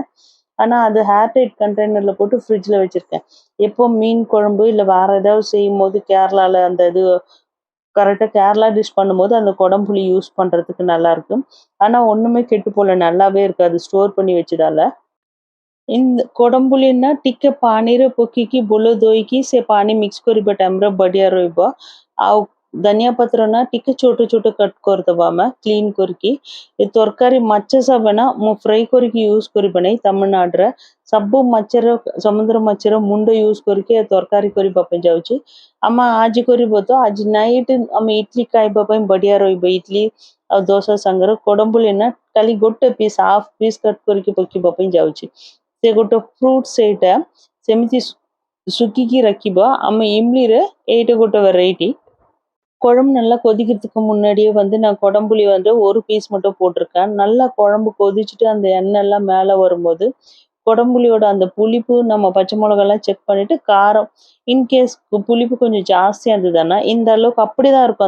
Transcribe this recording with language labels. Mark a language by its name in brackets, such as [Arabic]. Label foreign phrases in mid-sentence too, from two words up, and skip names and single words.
[Tamil] ஆனால் அது [English] airtight container [Tamil] போட்டு ஃப்ரிட்ஜில் வச்சுருக்கேன். எப்போ மீன் குழம்பு இல்லை வேறு ஏதாவது செய்யும் போது கேரளாவில் அந்த இது கரெக்டாக கேரளா டிஷ் பண்ணும்போது அந்த குடம்புளி யூஸ் பண்ணுறதுக்கு நல்லாயிருக்கும். ஆனால் ஒன்றுமே கெட்டு போகல, நல்லாவே இருக்காது ஸ்டோர் பண்ணி வச்சதால. [Odia] இந்த କୋଡମ୍ବୁଲି ଟିକେ ପାଣିରେ ପକେଇକି ଭଲ ଧୋଇକି ସେ ପାଣି ମିକ୍ସ କରିବା ଟାଇମ୍ରେ ବଢ଼ିଆ ରହିବ। ଆଉ ଧନିଆ ପତ୍ର ଟିକେ ଛୋଟ ଛୋଟ କଟ୍ କରିଦେବା ଆମେ କ୍ଲିନ୍ କରିକି। ଏ ତରକାରୀ ମାଛ ସବୁ ମୁଁ ଫ୍ରାଏ କରିକି ୟୁଜ୍ କରିବା ନାହିଁ। ତାମିଲନାଡୁରେ ସବୁ ମାଛର ସମୁଦ୍ର ମାଛର ମୁଣ୍ଡ ୟୁଜ୍ କରିକି ଏ ତରକାରୀ କରିବା ପାଇଁ ଯାଉଛି। ଆମେ ଆଜି କରିବ ତ ଆଜି ନାଇଟ୍ ଆମେ ଇଡଲି ଖାଇବା ପାଇଁ ବଢ଼ିଆ ରହିବ। ଇଡଲି ଆଉ ଦୋସା ସାଙ୍ଗରେ କୋଡମ୍ବୁଲି ଖାଲି ଗୋଟେ ପିସ୍, [English] half piece cut [Odia] କରିକି ପକେଇବା ପାଇଁ ଯାଉଛି। ସେ ଗୋଟେ ଫ୍ରୁଟ୍ ସେଇଟା ସେମିତି ଶୁଖିକି ରଖିବ। ଆମ இம்லிରେ ଏଇଟା ଗୋଟେ வெரைட்டி। [Tamil] குழம்பு நல்லா கொதிக்கிறதுக்கு முன்னாடியே வந்து நான் குடம்புளி வந்து ஒரு பீஸ் மட்டும் போட்டிருக்கேன். நல்லா குழம்பு கொதிச்சுட்டு அந்த எண்ணெய் எல்லாம் மேலே வரும்போது குடம்புளியோட அந்த புளிப்பு, நம்ம பச்சை மிளகாலாம் செக் பண்ணிட்டு காரம் இன்கேஸ் புளிப்பு கொஞ்சம் ஜாஸ்தியாக இருந்ததுன்னா இந்த அளவுக்கு அப்படிதான் இருக்கும்.